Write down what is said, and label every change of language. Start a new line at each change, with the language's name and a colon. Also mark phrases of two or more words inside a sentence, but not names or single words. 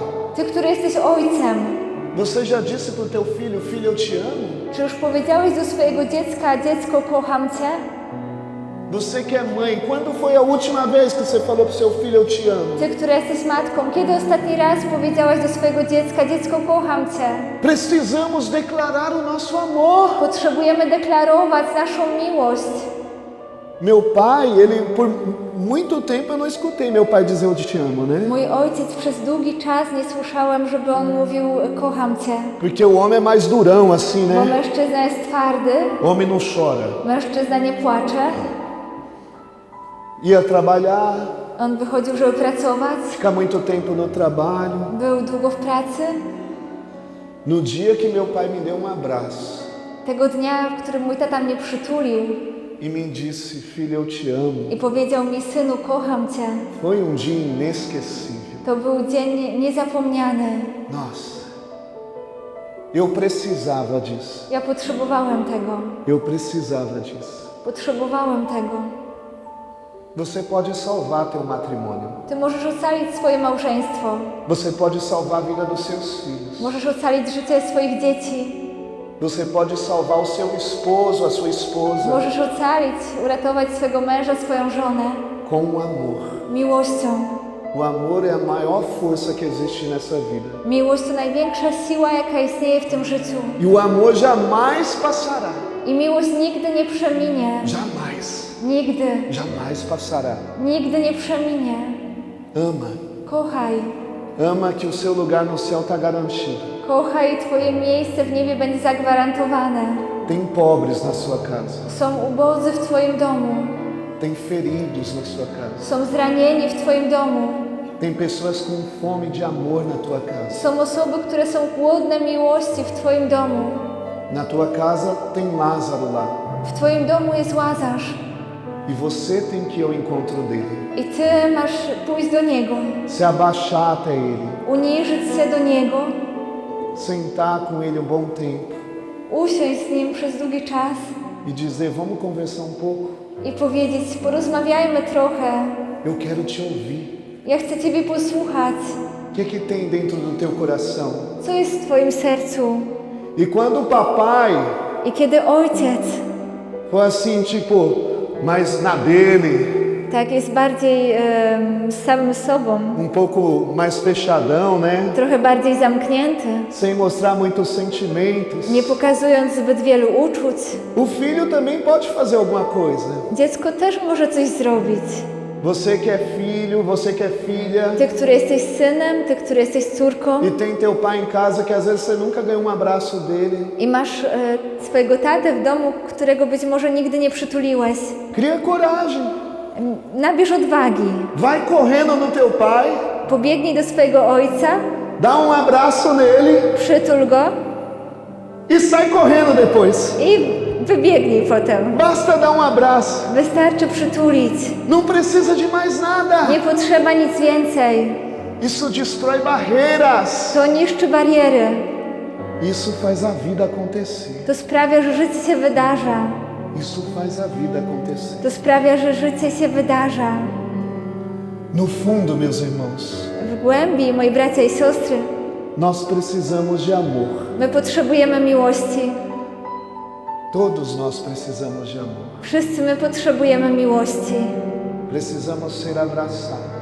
Polish: Ty, który jesteś ojcem,
Portuguese: você já disse para o teu filho: filho, eu te amo?
Polish: Czy już powiedziałeś do swojego dziecka, dziecko, kocham Cię?
Portuguese: Você que é mãe, quando foi a última vez que você falou pro seu filho, eu te amo?
Polish: Ty, która jesteś matką, kiedy ostatni raz powiedziałaś do swojego dziecka, dziecko, kocham Cię?
Portuguese: Precisamos declarar o nosso amor.
Polish: Potrzebujemy deklarować naszą miłość.
Portuguese: Meu pai, ele por muito tempo eu não escutei meu pai dizer eu te amo, né?
Polish: Mój ojciec przez długi czas nie słyszałem, żeby on mówił, kocham Cię.
Portuguese: Porque o homem é mais durão assim,
Polish: Bo
Portuguese: né?
Polish: mężczyzna jest twardy,
Portuguese: O homem não chora.
Polish: mężczyzna nie płacze.
Portuguese: Ia trabalhar,
Polish: On wychodził, żeby pracować,
Portuguese: ficar muito tempo no trabalho.
Polish: był długo w pracy.
Portuguese: No dia que meu pai me deu abraço
Polish: Tego dnia, w którym mój tata mnie przytulił
Portuguese: e me disse, filho, eu te amo,
Polish: i powiedział mi, synu, kocham Cię,
Portuguese: foi dia inesquecível.
Polish: to był dzień niezapomniany.
Portuguese: Nossa, eu precisava disso.
Polish: Ja potrzebowałem tego.
Portuguese: Eu precisava disso.
Polish: Potrzebowałem tego.
Portuguese: Você pode salvar teu matrimônio.
Polish: Ty możesz ocalić swoje małżeństwo.
Portuguese: Você pode salvar a vida dos seus filhos.
Polish: Możesz ocalić życie swoich dzieci.
Portuguese: Você pode salvar o seu esposo, a sua esposa,
Polish: Możesz ocalić, uratować swojego męża, swoją żonę
Portuguese: com o amor.
Polish: miłością.
Portuguese: O amor é a maior força que existe nessa vida.
Polish: Miłość to największa siła, jaka istnieje w tym życiu.
Portuguese: E o amor jamais passará.
Polish: I miłość nigdy nie przeminie.
Portuguese: Jamais.
Polish: Nigdy.
Portuguese: Jamais passará.
Polish: Nigdy nie przeminie.
Portuguese: Ama.
Polish: Kochaj.
Portuguese: Ama que o seu lugar no céu está garantido.
Polish: Kochaj, Twoje miejsce w niebie będzie zagwarantowane.
Portuguese: Tem pobres na sua casa.
Polish: Są ubodzy w Twoim domu.
Portuguese: Tem feridos na sua casa.
Polish: Są zranieni w Twoim domu.
Portuguese: Tem pessoas com fome de amor na tua casa.
Polish: Są osoby, które są głodne miłości w Twoim domu.
Portuguese: Na tua casa tem Lázaro lá.
Polish: W Twoim domu jest Łazarz.
Portuguese: E você tem que ir ao encontro dele.
Polish: I Ty masz pójść do Niego.
Portuguese: Se abaixar até ele.
Polish: Uniżyć się do Niego.
Portuguese: Sentar com ele um bom tempo.
Polish: Usiąść z Nim przez długi czas.
Portuguese: E dizer, vamos conversar pouco?
Polish: I powiedzieć, porozmawiajmy trochę.
Portuguese: Eu quero te ouvir.
Polish: Ja chcę Ciebie posłuchać.
Portuguese: O que é que tem dentro do teu coração?
Polish: Co jest w Twoim sercu?
Portuguese: E quando o papai
Polish: I kiedy ojciec
Portuguese: for assim, tipo, mais na dele,
Polish: tak jest bardziej z samym sobą,
Portuguese: pouco mais fechadão, né?
Polish: trochę bardziej zamknięty,
Portuguese: Sem mostrar muitos sentimentos.
Polish: nie pokazując zbyt wielu uczuć,
Portuguese: O filho também pode fazer alguma coisa.
Polish: dziecko też może coś zrobić.
Portuguese: Você que é filho, você que é filha,
Polish: Ty, który jesteś synem, ty, który jesteś córką
Portuguese: e tem teu pai em casa que às vezes você nunca ganhou abraço dele.
Polish: i masz swojego tatę w domu, którego być może nigdy nie przytuliłeś.
Portuguese: Cria coragem.
Polish: Nabierz odwagi.
Portuguese: Vai correndo no teu pai,
Polish: Pobiegnij do swojego ojca,
Portuguese: dá abraço nele
Polish: przytul go
Portuguese: e sai correndo depois.
Polish: i wybiegnij potem.
Portuguese: Basta dar abraço.
Polish: Wystarczy przytulić.
Portuguese: Não precisa de mais nada.
Polish: Nie potrzeba nic więcej.
Portuguese: Isso destrói barreiras.
Polish: To niszczy bariery.
Portuguese: Isso faz a vida acontecer.
Polish: To sprawia, że życie się wydarza.
Portuguese: Isso faz a vida acontecer.
Polish: To sprawia, że życie się wydarza.
Portuguese: No fundo, meus irmãos,
Polish: W głębi, moi bracia i siostry,
Portuguese: nós precisamos de amor.
Polish: my potrzebujemy miłości.
Portuguese: Todos nós precisamos de amor.
Polish: Wszyscy my potrzebujemy miłości.
Portuguese: Precisamos ser abraçados.